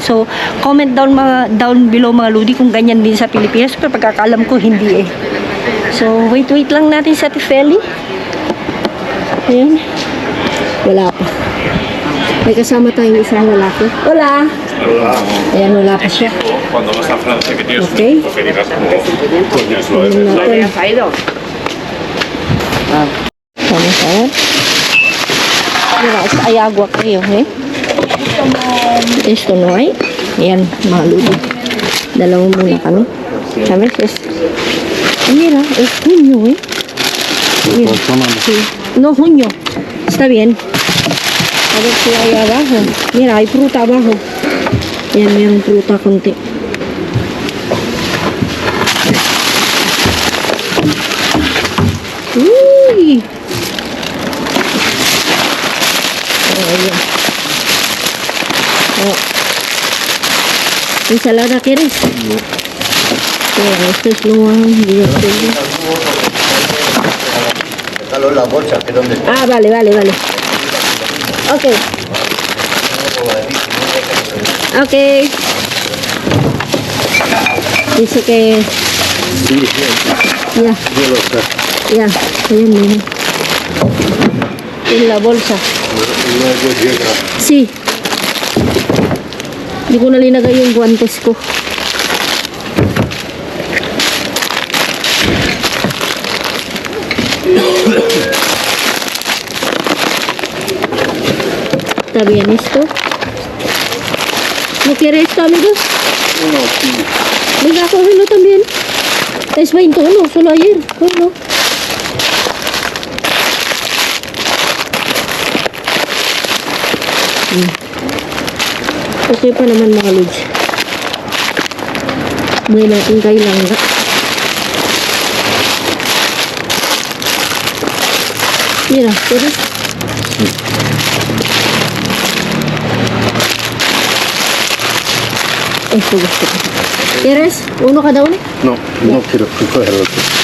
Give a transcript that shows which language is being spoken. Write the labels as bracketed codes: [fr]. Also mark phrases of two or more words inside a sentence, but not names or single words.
[tl] So, [en] comment down below [tl] mga Ludi kung ganyan din sa Pilipinas. Pero pagkakalam ko, hindi eh. So, wait lang natin sa Ate Feli. Ayan. Wala pa. May kasama tayong isang lalaki. Hola! Ayan, wala pa siya. Okay. [es] Vamos a ver. Mira, hay agua creo, ¿eh? Esto no hay. [tl] Ayan, mga Ludi. Dalawang muna kami. [es] ¿Sabes? Mira, es junio, ¿eh? Mira, sí. No, junio. Está bien. A ver si hay abajo. Mira, hay fruta abajo. [tl] Ayan, mayroong fruta konti. Uy! Ayan. [es] Oh. ¿Ensalada quieres? No. Esto es lo Déjalo en la bolsa, que dónde está. Ah, vale. Ok. Ok. Dice que... Sí, Ya. yo lo sé. Ya. Ayan, mira. En la bolsa. Luego llega. Sí. [tl] Hindi ko na linagay yung guantes ko. [es] ¿Está bien esto? ¿No quiere esto, amigos? Uno, sí. Venga, cógelo también. Es 21, solo ayer. Cógelo. [tl] Okay pa naman mga Lods. May natin kay Langga. [es] Mira, ¿quieres? Esto [tl] gusto ko. [es] ¿Quieres? Uno cada uno? No, no quiero coger otro.